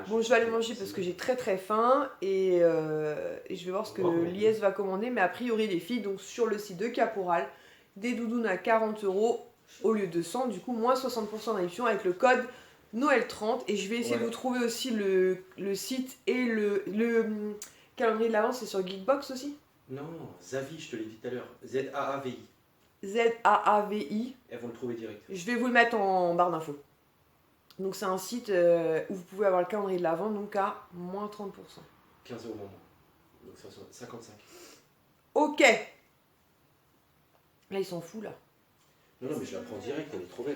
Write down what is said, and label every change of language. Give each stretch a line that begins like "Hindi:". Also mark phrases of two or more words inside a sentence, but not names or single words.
French: Bon, je vais aller manger parce que j'ai très très faim, et je vais voir ce que Lies va commander, mais a priori les filles, donc sur le site de Caporal, des doudounes à 40 € au lieu de 100, du coup moins 60% de réduction avec le code Noël 30, et je vais essayer de vous trouver aussi le site et le calendrier de l'avant, c'est sur Geekbox aussi. Non, Zavi, je te l'ai dit tout à l'heure. Z-A-A-V-I. Z-A-A-V-I. Elles vont le trouver direct. Je vais vous le mettre en barre d'infos. Donc c'est un site où vous pouvez avoir le calendrier de l'avant, donc à moins 30%. 15 € moins. Donc ça soit 55. Ok. Là ils sont fous là. Non, mais je la prends direct, elle est trop belle.